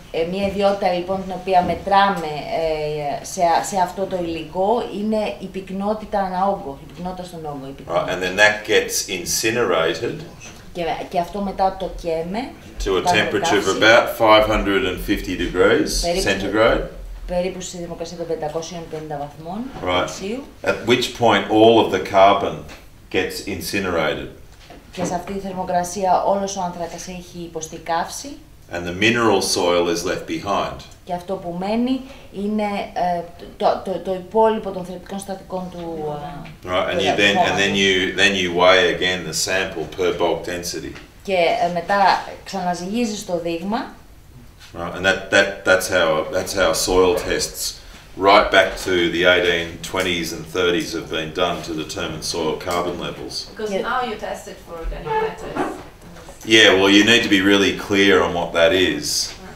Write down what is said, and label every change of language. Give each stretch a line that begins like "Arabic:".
Greek: Μια ιδιότητα λοιπόν την οποία μετράμε σε αυτό το υλικό είναι η πυκνότητα ανά όγκο, η πυκνότητα στον όγκο.
English: Right, and then that gets incinerated.
Greek: Και αυτό μετά το καίμε.
English: To a temperature of about 550 degrees centigrade.
Greek: Περίπου στη θερμοκρασία των 550 βαθμών Κελσίου.
English: At which point all of the carbon gets incinerated.
Greek: Και σε αυτή τη θερμοκρασία όλος ο άνθρακας έχει υποστεί καύση.
English: And the mineral soil is left behind.
Greek: Και αυτό που μένει είναι το υπόλοιπο των θρεπτικών στατικών του.
English: Right, and then you weigh again the sample per bulk density.
Greek: Και μετά ξαναζυγίζεις το δείγμα.
English: Right, and that's how soil tests right back to the 1820s and 30s have been done to determine soil carbon levels. Because now you test it for organic matters. Yeah, well, you need to be really clear on what that is.